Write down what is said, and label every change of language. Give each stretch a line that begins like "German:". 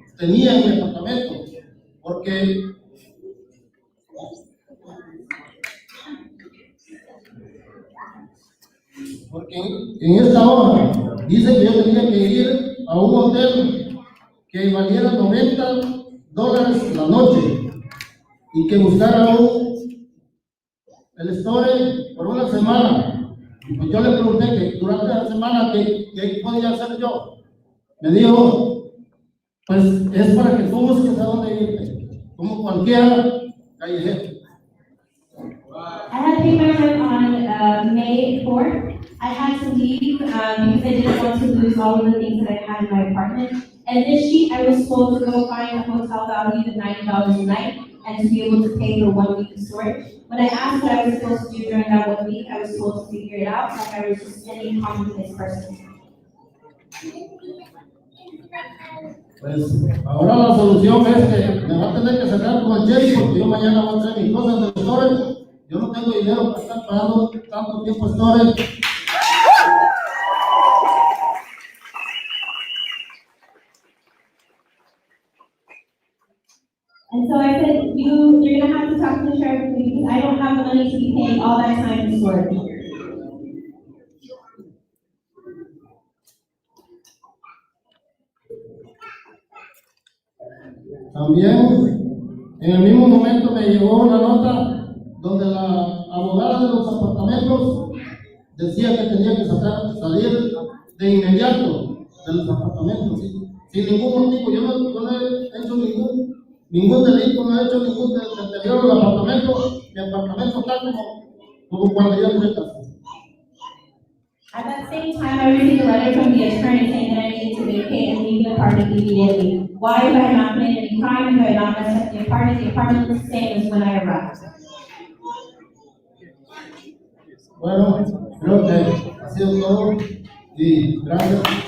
Spanish: Tenía en mi apartamento, porque en esta hoja dice que yo tenía que ir a un hotel que valiera $90 la noche y que buscara el store por una semana. Pues yo le pregunté que durante la semana ¿qué podía hacer yo? Me dijo, pues es para que tú busques a dónde irte, como cualquier callejero.
English: I had paid my rent on May 4th. I had to leave because I didn't want to lose all of the things that I had in my apartment. And this sheet, I was told to go find a hotel value of $90 a night and to be able to pay for 1 week of storage. When I asked what I was supposed to do during that 1 week, I was told to figure it out like I was just any commonplace person.
Spanish: Pues ahora la solución es que me va a tener que sacar con el cheque porque yo mañana voy a traer mis cosas de storage. Yo no tengo dinero para estar pagando tanto tiempo storage.
English: And so I said, you're gonna have to talk to the sheriff because I don't have the money to be paying all that time for storage.
Spanish: También, en el mismo momento me llegó una nota donde la abogada de los apartamentos decía que tenía que salir de inmediato de los apartamentos, sin ningún motivo. Yo no he hecho ningún delito, no he hecho ningún deterioro del apartamento. Mi apartamento está como cuando yo entré a casa.
English: At that same time, I received a letter from the attorney saying that I needed to vacate and leave the apartment immediately. Why? If I had not committed any crime, if I had not messed up the apartment was the same as when I arrived.
Spanish: Bueno, creo que ha sido todo y gracias.